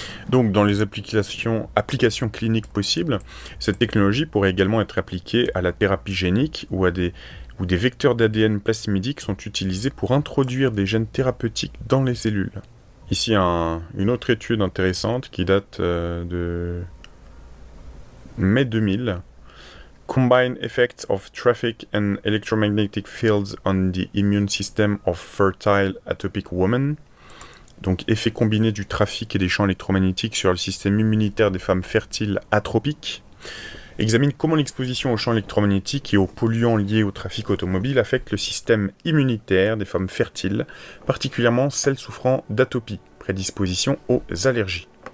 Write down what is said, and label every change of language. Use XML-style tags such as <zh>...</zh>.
<fr>Donc dans les applications cliniques possibles, cette technologie pourrait également être appliquée à la thérapie génique ou où des vecteurs d'ADN plasmidiques sont utilisés pour introduire des gènes thérapeutiques dans les cellules. Ici, une autre étude intéressante qui date de mai 2000.</fr> <en>Combined effects of traffic and electromagnetic fields on the immune system of fertile atopic women.</en> <fr>Donc, effet combiné du trafic et des champs électromagnétiques sur le système immunitaire des femmes fertiles atropiques. Examine comment l'exposition aux champs électromagnétiques et aux polluants liés au trafic automobile affecte le système immunitaire des femmes fertiles, particulièrement celles souffrant d'atopie, prédisposition aux allergies.</fr>